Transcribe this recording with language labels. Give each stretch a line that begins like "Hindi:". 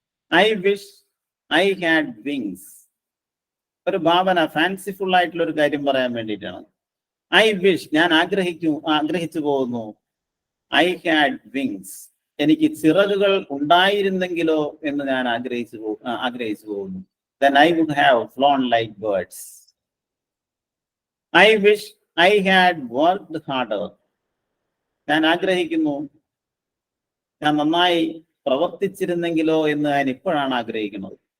English: I wish I had wings.
Malayalam: ഒരു ഭാവന, fanciful ആയിട്ടുള്ള ഒരു കാര്യം പറയാൻ വേണ്ടിയിട്ടാണ്.
English: I wish,
Malayalam: ഞാൻ ആഗ്രഹിച്ചു പോകുന്നു.
English: I had wings,
Malayalam: എനിക്ക് ചിറകുകൾ ഉണ്ടായിരുന്നെങ്കിലോ എന്ന് ഞാൻ ആഗ്രഹിച്ചു പോകുന്നു.
English: Then I would have flown like birds. I wish I had worked harder.
Malayalam: ഞാൻ ആഗ്രഹിക്കുന്നു, ഞാൻ നന്നായി പ്രവർത്തിച്ചിരുന്നെങ്കിലോ എന്ന് ഞാൻ ഇപ്പോഴാണ് ആഗ്രഹിക്കുന്നത്.